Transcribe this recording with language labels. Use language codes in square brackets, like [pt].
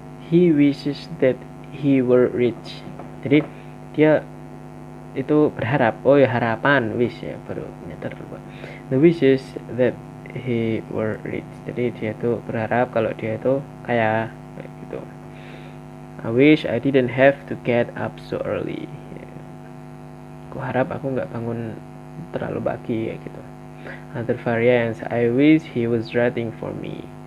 [en] He wishes that he were rich. [id] Jadi dia itu berharap, harapan, wish ya, baru nyetar lupa. [en] The wishes that he were rich. [id] Jadi dia itu berharap kalau dia itu kaya gitu. [en] I wish I didn't have to get up so early. [id] Aku harap aku nggak bangun terlalu pagi ya gitu. [en] Other variants, I wish he was writing for me.